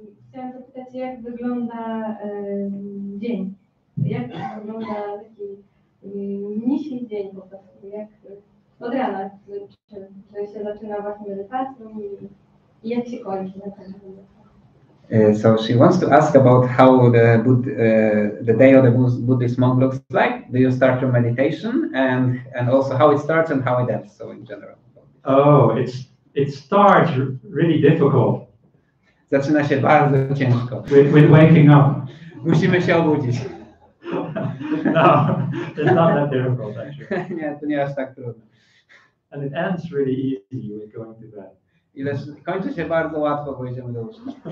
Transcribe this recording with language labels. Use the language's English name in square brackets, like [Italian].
[Polish] Chciałam zapytać, jak wygląda dzień? Jak wygląda taki mniejszy dzień po prostu? Jak od rana? Czy się zaczyna właśnie medytacją i jak się kończy na ten [English] So she wants to ask about how the day of the Buddhist monk looks like. Do you start your meditation and also how it starts and how it ends? So in general. Oh, it starts really difficult. [Polish] Zaczyna się bardzo ciężko. [English] With waking up. [Polish] Musimy się obudzić. [English] No, it's not that difficult actually. [Polish] Nie, to nie aż tak trudno. [English] And it ends really easy with going to bed. [Polish] Kończy się bardzo łatwo, bo idziemy do łóżka.